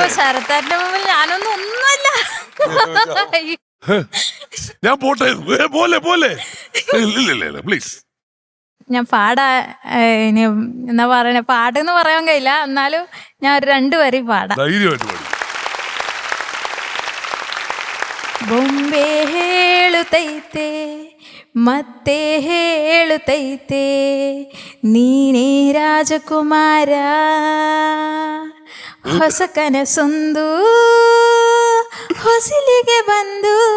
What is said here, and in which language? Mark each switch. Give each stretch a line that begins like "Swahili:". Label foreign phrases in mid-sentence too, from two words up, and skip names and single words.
Malayalam: ശരത്തേന്റെ മുമ്പിൽ ഞാനൊന്നും ഒന്നുമല്ല. ഞാൻ പോട്ടെ, പോലെ പോലെ ഇല്ല പ്ലീസ്. ഞാൻ ഇനി എന്നാ പറയണേ, പാട്ടെന്ന് പറയാൻ കഴിയില്ല, എന്നാലും ഞാൻ ഒരു 2 വരി പാടാം. ധൈര്യമായിട്ട് പാടി.
Kannada: ಬೊಂಬೆ ಹೇಳುತ್ತೈತೆ ಮತ್ತೆ ಹೇಳುತ್ತೈತೆ ನೀನೇ ರಾಜಕುಮಾರ, ಹೊಸ ಕನಸೊಂದು ಹೊಸಿಲಿಗೆ ಬಂದು